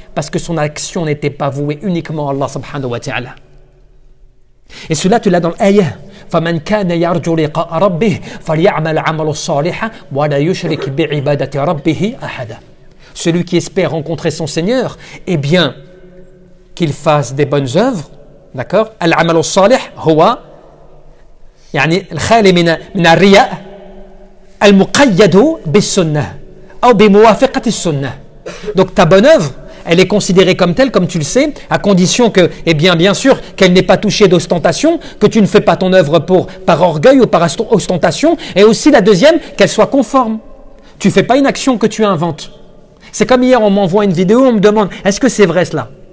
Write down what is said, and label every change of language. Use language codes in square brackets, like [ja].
[fr] Parce que son action n'était pas vouée uniquement à Allah subhanahu wa ta'ala. Et cela, tu l'as dans l'ayah. [ar] فَمَنْ كَانَ يَرْجُو لِقَاءَ رَبِّهِ فَلْيَعْمَلْ عَمَلُ الصَّالِحَ وَلَا يُشْرِكْ بِعِبَادَةِ رَبِّهِ أَحَدًا. [fr] Celui qui espère rencontrer son Seigneur, eh bien, qu'il fasse des bonnes œuvres. D'accord? [ar] Al-amal al-salih huwa يعني الخالي من الرياء المقيد بالسنة أو بموافقة السنة. [fr] Donc ta bonne œuvre, elle est considérée comme telle, comme tu le sais, à condition que, eh bien sûr, qu'elle n'ait pas touché d'ostentation, que tu ne fais pas ton œuvre par orgueil ou par ostentation, et aussi la deuxième, qu'elle soit conforme. Tu ne fais pas une action que tu inventes. C'est comme hier, on m'envoie une vidéo, on me demande, est-ce que c'est vrai cela?